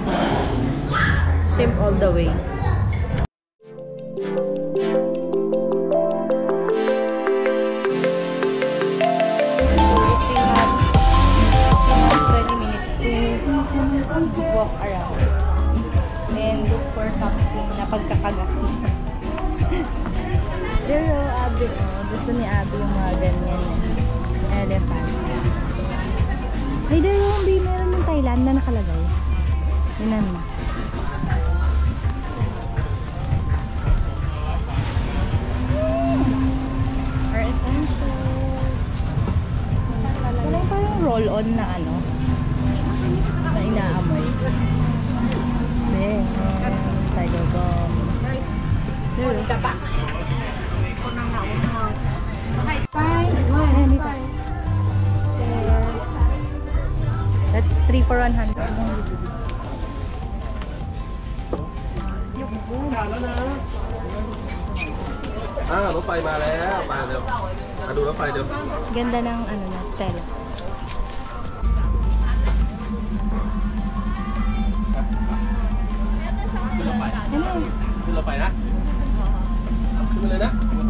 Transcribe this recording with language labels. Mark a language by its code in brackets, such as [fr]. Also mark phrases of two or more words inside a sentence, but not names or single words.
[en] Shrimp all the way. Walk around and look for something [tl] na pagkakagastos. Pero Abby, gusto ni Abby yung mga ganyan elephant. Ay, there yung meron ng Thailand na nakalagay. Yun mo. [en] Our essentials. [tl] Wala parang roll-on na ano. Na inaamoy. Tiger gum. [en] That's 3 for 100. [th] Ah, รถไฟมาแล้วมาเร็วมาดูรถไฟเร็ว [tl] Ganda ng ano na, tela. Ano? [th] ขึ้นรถไฟนะขึ้นมาเลยนะ